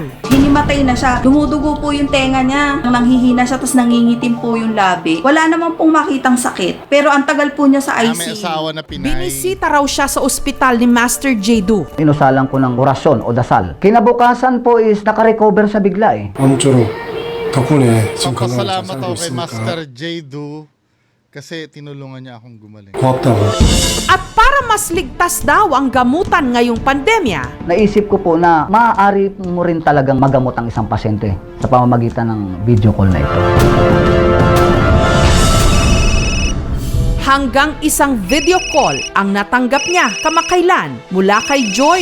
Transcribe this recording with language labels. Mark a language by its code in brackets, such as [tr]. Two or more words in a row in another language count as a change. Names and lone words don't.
[tl] Hinimatay na siya. Dumudugo po yung tenga niya. Nanghihina siya, tapos nangingitim po yung labi. Wala naman pong makitang sakit. Pero ang tagal po niya sa May ICU. asawa na Pinay. Binisita raw siya sa ospital ni Master Jado. Inusalan ko ng orasyon o dasal. Kinabukasan po is nakarecover sa bigla eh. [ko] 아무쪼록 덕분에 지금 건강을 잘 [tl] Pasalamat [ko] 살고 [tl] ako kay Master [ko] 있으니까 [tl] Jado kasi tinulungan niya akong gumaling. [ko] 고맙다고. [tl] At para mas ligtas daw ang gamutan ngayong pandemya, Naisip ko po na maaari mo rin talagang magamot ang isang pasyente sa pamamagitan ng video call na ito. hanggang isang video call ang natanggap niya kamakailan mula kay Joy.